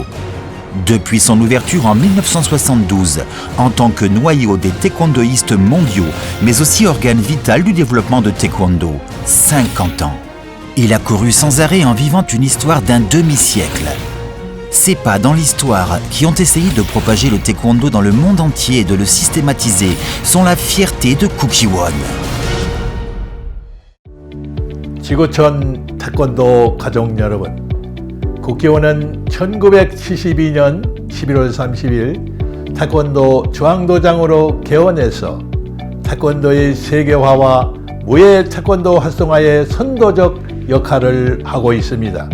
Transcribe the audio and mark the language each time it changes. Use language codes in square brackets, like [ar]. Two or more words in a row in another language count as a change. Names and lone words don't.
[fr] Depuis son ouverture en 1972, en tant que noyau des taekwondoïstes mondiaux, mais aussi organe vital du développement de taekwondo, 50 ans. Il a couru sans arrêt en vivant une histoire d'un demi-siècle. Ces pas dans l'histoire qui ont essayé de propager le taekwondo dans le monde entier et de le systématiser sont la fierté de Kukiwon. [ko] 지구촌 태권도 가족 여러분, 국기원은 1972년 11월 30일 태권도 중앙도장으로 개원해서 태권도의 세계화와 무예 태권도 활성화의 선도적 역할을 하고 있습니다.